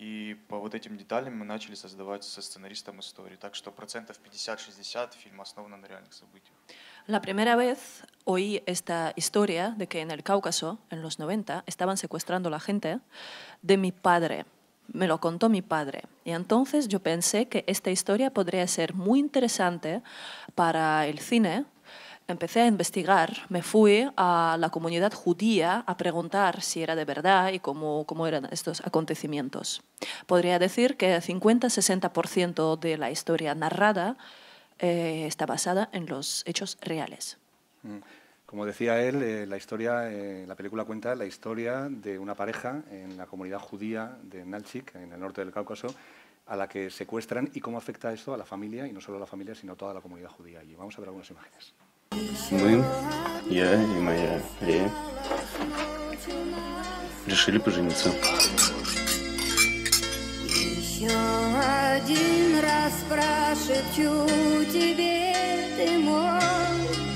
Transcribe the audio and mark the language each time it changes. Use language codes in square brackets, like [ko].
[ru] И по вот этим деталям мы начали создавать со сценаристом историю. Так что 50-60% фильм основан на реальных событиях. [es] La primera vez oí esta historia de que en el Cáucaso, en los 90, estaban secuestrando a la gente de mi padre. Me lo contó mi padre. Y entonces yo pensé que esta historia podría ser muy interesante para el cine. Empecé a investigar, me fui a la comunidad judía a preguntar si era de verdad y cómo eran estos acontecimientos. Podría decir que 50-60% de la historia narrada está basada en los hechos reales. Como decía él, la película cuenta la historia de una pareja en la comunidad judía de Nalchik, en el norte del Cáucaso, a la que secuestran y cómo afecta esto a la familia, y no solo a la familia, sino a toda la comunidad judía. Y vamos a ver algunas imágenes. [ru] Мы, я и моя Лея, решили пожениться. Еще один раз прошепчу тебе, ты мой.